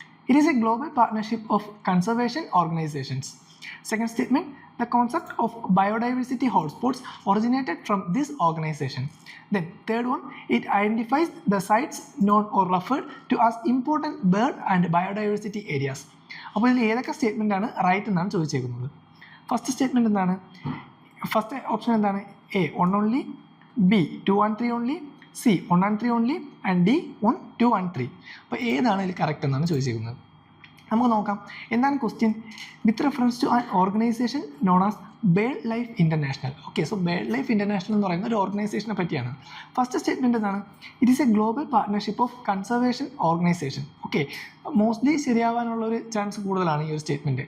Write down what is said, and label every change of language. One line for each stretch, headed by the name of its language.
English: It is a global partnership of conservation organizations. Second statement, the concept of biodiversity hotspots originated from this organization. Then third one, it identifies the sites known or referred to as important bird and biodiversity areas.
Malayalam: അപ്പോൾ ഇതിൽ ഏതൊക്കെ statement ആണ് right എന്നാണ് ചോദിച്ചേക്കുന്നത്. First statement എന്താണ്? First option എന്താണ്?
English: A 1 only, B 2 and 3 only, C 1 and 3 only, and D 1, 2 and 3.
Malayalam: അപ്പോൾ ഏതാണ് ഇതിൽ കറക്റ്റ് എന്നാണ് ചോദിച്ചിരിക്കുന്നത്. നമുക്ക് നോക്കാം എന്താണ് question.
English: With reference to an organization known as Bird Life International.
Malayalam: Okay, so bird life international എന്ന് പറയുന്ന ഒരു ഓർഗനൈസേഷനെ പറ്റിയാണ്. ഫസ്റ്റ് സ്റ്റേറ്റ്മെൻറ്റ് എന്താണ്?
English: It is a global partnership of conservation organization.
Malayalam: Okay, mostly ശരിയാവാനുള്ള ഒരു ചാൻസ് കൂടുതലാണ് ഈ ഒരു സ്റ്റേറ്റ്മെൻറ്റ്.